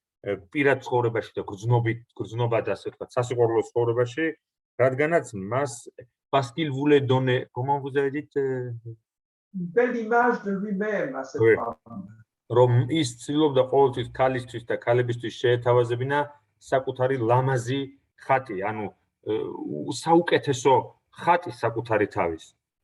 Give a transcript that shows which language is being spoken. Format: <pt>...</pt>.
<ka>პირად ცხოვრებაში და გრძნობა და ასე ვთქვათ, სასიყვარულო ცხოვრებაში, რადგანაც მას</ka> <fr>parce qu'il voulait donner, comment vous avez dit? Une belle image de lui-même à cette Oui. femme.</fr> <ka>რომ ის ცდილობდა ყოველთვის ქალისთვის და ქალებისთვის შეეთავაზებინა საკუთარი ლამაზი ხატი, ანუ საუკეთესო ხატი საკუთარი თავის.</ka>